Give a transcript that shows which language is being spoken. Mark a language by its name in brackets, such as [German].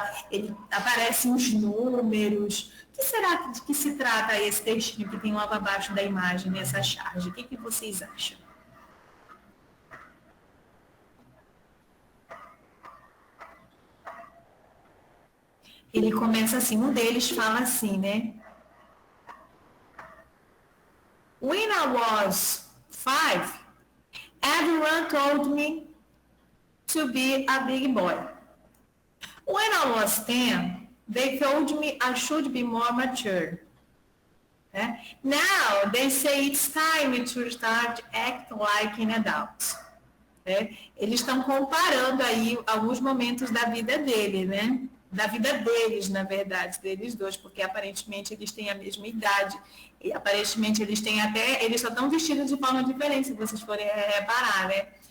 [Portuguese] Ele aparece uns números. O que será que se trata aí esse textinho que tem logo abaixo da imagem, nessa charge? O que vocês acham? Ele começa assim, um deles fala assim, né? [English] When I was 5, everyone told me to be a big boy. When I was 10, they told me I should be more mature. Now, they say it's time to start acting like an adult. [Portuguese] Eles estão comparando aí alguns momentos da vida dele, né? Da vida deles, na verdade, deles dois, porque aparentemente eles têm a mesma idade. E aparentemente eles só estão vestidos de forma diferente, se vocês forem reparar, né?